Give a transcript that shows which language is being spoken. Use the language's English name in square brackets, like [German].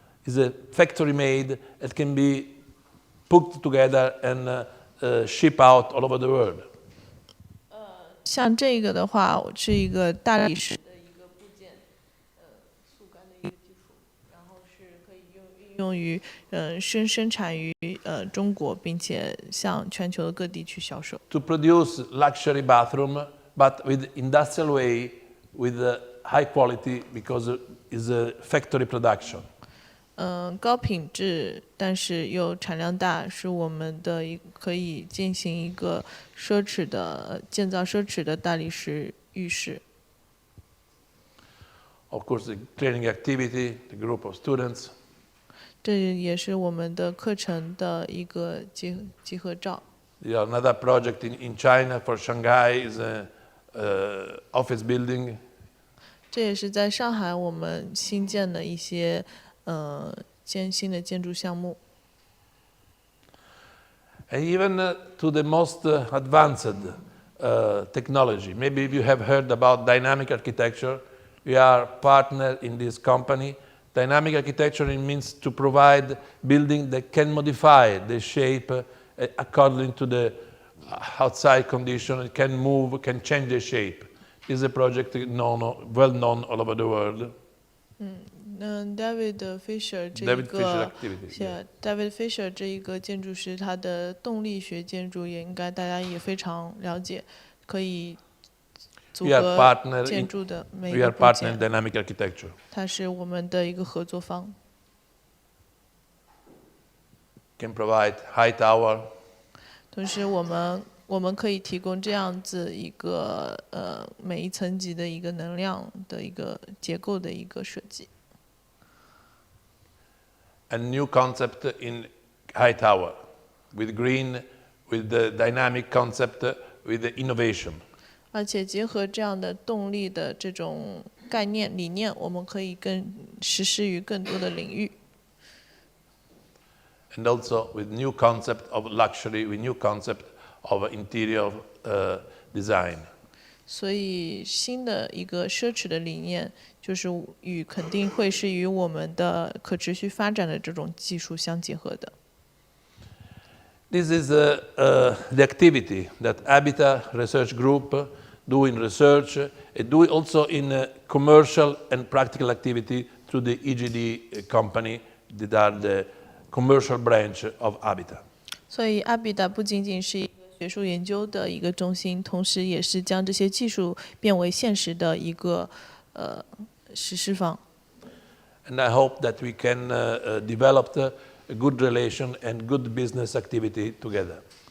[English] Is a factory-made that can be put together and ship out all over the world. [Chinese] 像这个的话，是一个大理石的一个部件，速干的一个技术，然后是可以运用于生产于中国，并且向全球的各地去销售。 [English] To produce luxury bathroom, but with industrial way, with high quality, because it's a factory production. [Chinese] 高品质，但是又产量大，是我们的可以进行一个建造奢侈的大理石浴室。 [English] Of course, the training activity, the group of students. [Chinese] 这也是我们的课程的一个集合照。 [English] Yeah, another project in China for Shanghai is a office building. [Chinese] 这也是在上海我们新建的一些新的建筑项目。 [English] And even to the most advanced technology. Maybe you have heard about dynamic architecture. We are partner in this company. Dynamic architecture means to provide building that can modify the shape according to the outside condition. It can move, can change the shape. This is a project well known all over the world. [Chinese] David Fisher 这一个David Fisher 这一个建筑师，他的动力学建筑也应该大家也非常了解，可以组合建筑的每一个部件。 [English] We are partner in dynamic architecture. [Chinese] 他是我们的一个合作方。 [English] Can provide high tower. [Chinese] 同时，我们可以提供这样子一个每一层级的一个能量的一个结构的一个设计。 [English] A new concept in high tower, with green, with the dynamic concept, with the innovation. [Chinese] 而且结合这样的动力的这种概念理念，我们可以实施于更多的领域。 [English] and also with new concept of luxury, with new concept of interior design. [Chinese] 所以新的一个奢侈的理念，就是肯定会是与我们的可持续发展的这种技术相结合的。 [English] This is the activity that Habitat Research Group do in research and do also in commercial and practical activity through the EGD company that are the commercial branch of Habitat. [Chinese] 所以阿比达不仅仅是一个学术研究的一个中心，同时也是将这些技术变为现实的一个实施方。 [English] And I hope that we can develop a good relation and good business activity together.